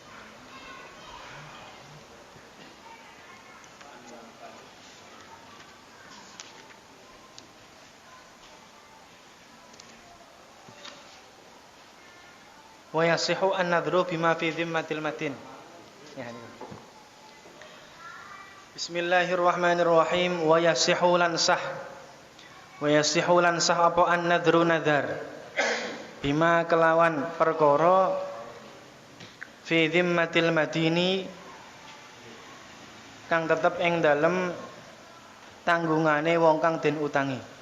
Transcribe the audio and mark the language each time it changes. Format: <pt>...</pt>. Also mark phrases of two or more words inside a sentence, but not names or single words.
<ar>ويصح النذر بما في ذمة المتين.</ar> <id>Ya, ini.</id> <ar>بسم الله الرحمن الرحيم. ويصح</ar> <jv>lan sah.</jv> <ar>ويصح</ar> <jv>lan sah apa</jv> <ar>النذر نذر.</ar> <jv>Bima kelawan perkara</jv> <ar>في ذمة المديني</ar> <jv>kang tetep ing dalem tanggungane wong kang den utangi.</jv>